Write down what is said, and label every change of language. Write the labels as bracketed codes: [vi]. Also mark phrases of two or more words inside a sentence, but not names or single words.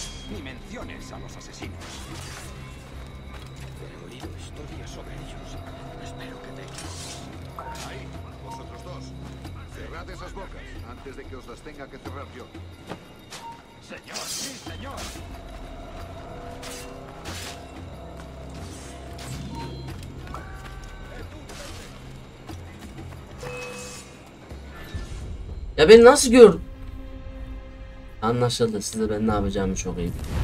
[es] Ni menciones a los asesinos. He oído historias sobre ellos. Espero que te equivoques. Ahí, vosotros dos. Cerrad esas bocas antes de que os las tenga que cerrar yo. Señor, sí, señor. [tr] Ya beni nasıl gör? Anlaşıldı. Size ben ne yapacağımı çok iyi biliyorum.